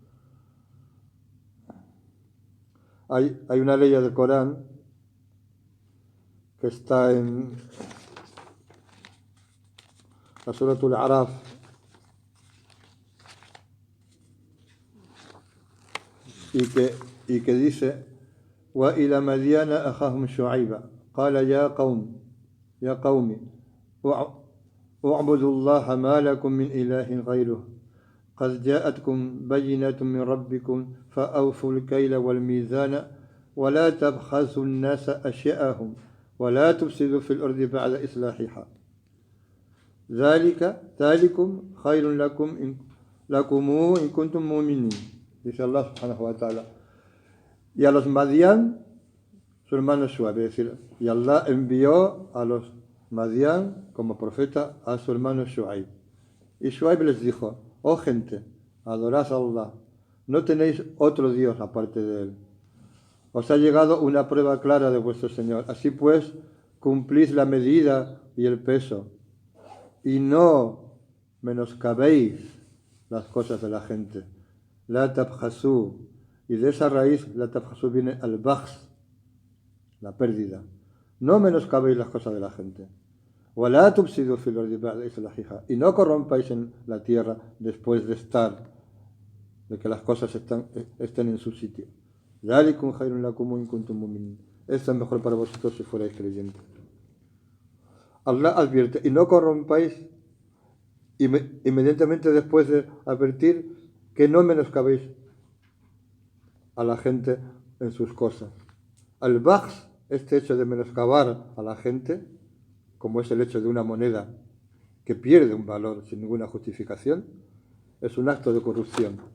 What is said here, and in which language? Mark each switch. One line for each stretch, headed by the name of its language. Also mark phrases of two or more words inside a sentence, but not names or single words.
Spanish: Hay una ley del Corán que está en la Suratul Araf, y que dice:
Arabic: وإلى مدين أخاهم شعيبا قال يا قوم اعبدوا الله ما لكم من إله غيره قد جاءتكم بينة من ربكم فأوفوا الكيل والميزان ولا تبخسوا الناس أشياءهم ولا تفسدوا في الأرض بعد إصلاحها ذلكم خير لكم إن كنتم مؤمنين.
Spanish: Dice Allah
Arabic: سبحانه وتعالى.
Spanish: Y a los Madián, su hermano Shuaib, es decir, y Allah envió a los Madián como profeta a su hermano Shuaib. Y Shuaib les dijo: oh gente, adorad a Allah, no tenéis otro Dios aparte de él. Os ha llegado una prueba clara de vuestro Señor. Así pues, cumplid la medida y el peso, y no menoscabéis las cosas de la gente.
Arabic: لا تبخسوا,
Spanish: y de esa raíz,
Arabic: لا تبخسوا
Spanish: viene al-baghs, la pérdida. No menoscabéis las cosas de la gente.
Arabic: وَلَا تُفْسِدُوا فِي الْأَرْضِ بَعْدَ إِصْلَاحِهَا,
Spanish: y no corrompáis en la tierra después de que las cosas estén en su sitio.
Arabic: ذَلِكُمْ خَيْرٌ لَكُمْ إِن كُنتُم مُؤْمِنِينَ.
Spanish: Esto es mejor para vosotros si fuerais creyentes. Allah advierte: y no corrompáis, inmediatamente después de advertir que no menoscabéis a la gente en sus cosas. Al-baghs, este hecho de menoscabar a la gente, como es el hecho de una moneda que pierde un valor sin ninguna justificación, es un acto de corrupción.